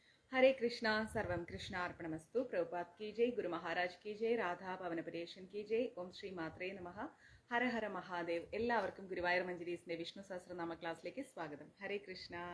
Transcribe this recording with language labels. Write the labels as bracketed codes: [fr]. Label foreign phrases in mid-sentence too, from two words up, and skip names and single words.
[hi] हरे कृष्णा [sa] सर्वं कृष्णार्पणमस्तु [hi] प्रभुपाद की जय गुरु महाराज की जय राधा ഭവനപദേശൻ की जय [sa] ഓം ശ്രീ മാത്രേ നമഃ ഹര ഹര മഹാദേവ്. [ml] എല്ലാവർക്കും ഗുരുവായൂർ മഞ്ജരീസിന്റെ വിഷ്ണു സഹസ്രനാമ ക്ലാസ്സിലേക്ക് സ്വാഗതം. ഹരേ കൃഷ്ണ.